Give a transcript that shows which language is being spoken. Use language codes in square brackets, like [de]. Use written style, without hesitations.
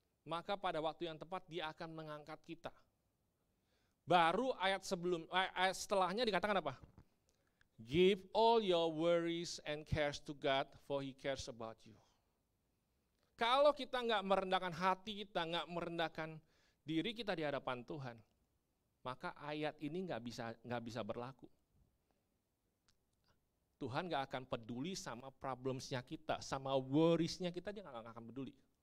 [id] Maka pada waktu yang tepat dia akan mengangkat kita. Baru ayat setelahnya dikatakan apa? [en] Give all your worries and cares to God, for He cares about you. [id] Kalau kita nggak merendahkan hati kita, nggak merendahkan diri kita di hadapan Tuhan, maka ayat ini nggak bisa berlaku. Tuhan gak akan peduli sama problemsnya kita, sama worriesnya kita, dia gak akan peduli.